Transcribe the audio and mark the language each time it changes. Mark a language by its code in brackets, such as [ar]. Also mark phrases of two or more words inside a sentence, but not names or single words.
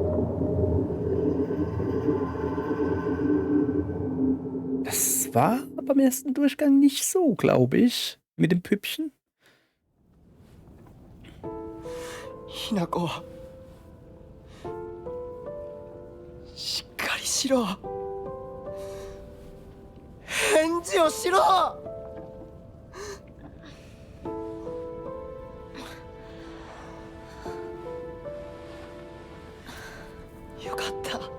[de] Das war beim ersten Durchgang nicht so, glaube ich. Mit dem Püppchen. Hinako. [ja] しっかりしろ。返事をしろ。よかった。